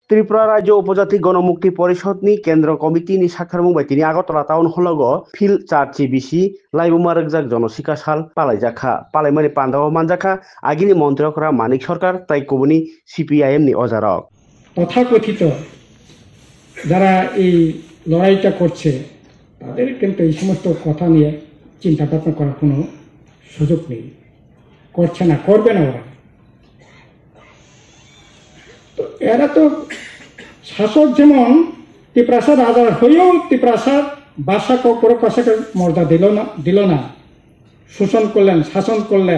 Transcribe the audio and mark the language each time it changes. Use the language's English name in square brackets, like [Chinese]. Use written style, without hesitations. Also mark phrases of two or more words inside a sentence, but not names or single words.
[Kok Borok] ত্রিপুরা রাজ্য উপজাতি গণমুক্তি परिषद नि केन्द्र कमिटि नि साखार मुंबाय तिनि आगरतला टाउन हलग फिल चार्ची बिसि लाइबुमा रंजाक जनसिका साल पालायजाखा पालायमानि पान्दाव मानजाखा आगिनि मन्त्रियकरा मानिक सरकार ताई कबुनि सीपीआईएम नि अजारक [Bangla] তথাকথিত যারা এই লড়াইটা করছে তাদের কিন্তু এই সমস্ত কথা নিয়ে চিন্তা ভাবনা করার কোনো সুযোগ নেই, করছে না, করবে না ওরা। তো এরা তো শাসক যেমন ত্রিপ্রাসাদ আজাদ হয়েও ত্রিপ্রাসাদ বাদশাকে প্রকাশকে মর্যাদা দিল না, শোষণ করলেন, শাসন করলেন।